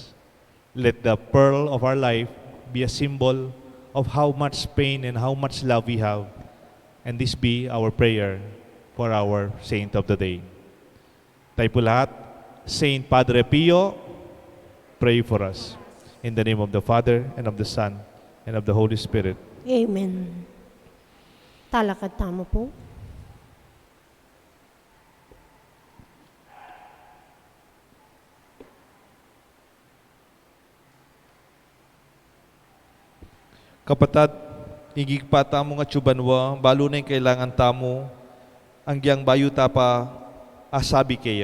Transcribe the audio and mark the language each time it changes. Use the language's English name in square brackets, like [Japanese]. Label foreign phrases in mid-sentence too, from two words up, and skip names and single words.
[English] Let the pearl of our life be a symbol of how much pain and how much love we have. And this be our prayer for our saint of the day. [Filipino] Tayo po lahat, Saint Padre Pio, [English] pray for us. In the name of the Father, and of the Son, and of the Holy Spirit. [Pampanga] Amen. Talakad tamo po. Kapatad, igigpa tamo nga tsubanwa, balo na yung kailangan tamo, ang giyang bayo tapa asabi kayo.